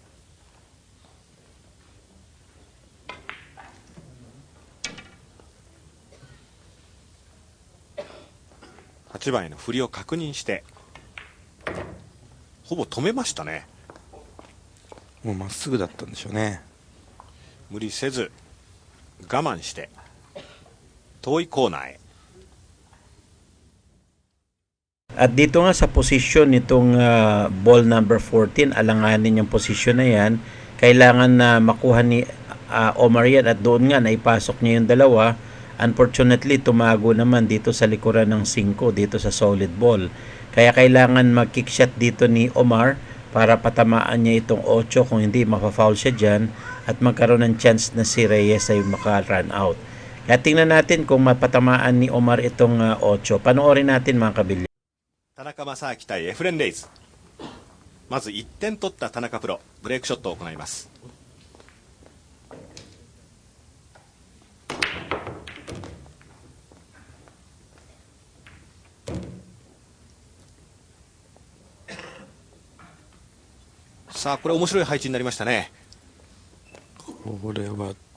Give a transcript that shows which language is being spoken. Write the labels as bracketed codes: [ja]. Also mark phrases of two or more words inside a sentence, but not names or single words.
[ja] 8 番への振りを確認してほぼ止めましたね。もうまっすぐだったんでしょうね。無理せず我慢して遠いコーナーへ。 [tl] At dito nga sa posisyon nitong [en] ball number 14, [tl] alanganin yung posisyon na yan. Kailangan na makuha ni Omar yan, at doon nga naipasok niya yung dalawa. Unfortunately, tumago naman dito sa likuran ng 5 dito sa [en] solid ball. [tl] Kaya kailangan mag- [en] kick shot [tl] dito ni Omar para patamaan niya itong 8, kung hindi mapafoul siya dyan at magkaroon ng chance na si Reyes ay maka-run out. Kaya tingnan natin kung mapatamaan ni Omar itong 8. Panoorin natin mga kabilya. [ja] 田中将明対エフレン・レイズ。まず1点取った田中プロ、ブレイクショットを行います。さあこれ面白い配置になりましたね。